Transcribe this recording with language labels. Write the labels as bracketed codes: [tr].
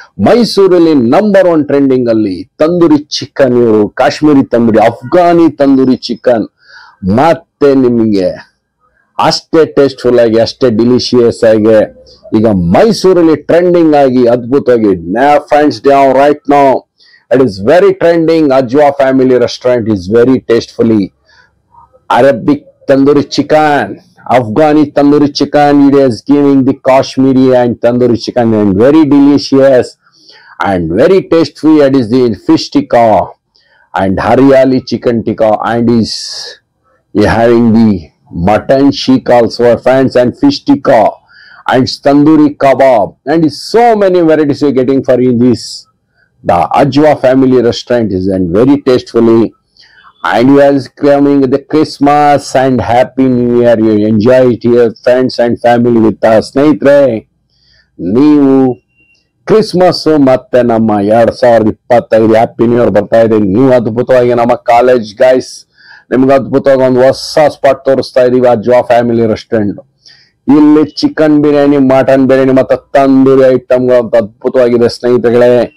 [kn] ಮೈಸೂರಲ್ಲಿ number 1 trending ಅಲ್ಲಿ tandoori chicken, ಇವರು ಕಾಶ್ಮೀರಿ ತಂದೂರಿ, ಅಫ್ಘಾನಿ ತಂದೂರಿ ಚಿಕನ್ ಮತ್ತೆ ನಿಮಗೆ ಅಷ್ಟೇ ಟೇಸ್ಟ್ಫುಲ್ ಆಗಿ ಅಷ್ಟೇ ಡಿಲಿಶಿಯಸ್ ಆಗಿ ಈಗ ಮೈಸೂರಲ್ಲಿ ಟ್ರೆಂಡಿಂಗ್ ಆಗಿ ಅದ್ಭುತವಾಗಿ friends [en] Right now it is very trending. Ajwa family restaurant is very tastefully Arabic tandoori chicken, Afghani tandoori chicken. It is giving the Kashmiri and tandoori chicken and very delicious and very tasty. It is the fish tikka and Haryali chicken tikka, and is having the mutton sheikh also, friends, and fish tikka and tandoori kebab, and is so many varieties you're getting for in this. The Ajwa family restaurant is and very tastefully. And you are coming the Christmas and Happy New Year. You enjoy it here, friends and family with us. [kn] ಸ್ನೇಹಿತರೆ, ನೀವು Christmas ಮತ್ತೆ ನಮ್ಮ 2025 happy new year ಬರ್ತಾ ಇದೆ. ನೀವು ಅದ್ಭುತವಾಗಿ ನಮ್ಮ college guys ನಿಮ್ಗೆ ಅದ್ಭುತವಾಗಿ ಒಂದು ಹೊಸ ಸ್ಪಾಟ್ ತೋರಿಸ್ತಾ ಇದೀವಿ, ಅಜ್ವಾ ಫ್ಯಾಮಿಲಿ ರೆಸ್ಟೋರೆಂಟ್. ಇಲ್ಲಿ ಚಿಕನ್ ಬಿರಿಯಾನಿ, ಮಟನ್ ಬಿರಿಯಾನಿ ಮತ್ತೆ ತಂದೂರಿ ಐಟಮ್ಗಳು ಅಂತ ಅದ್ಭುತವಾಗಿದೆ ಸ್ನೇಹಿತರೆ.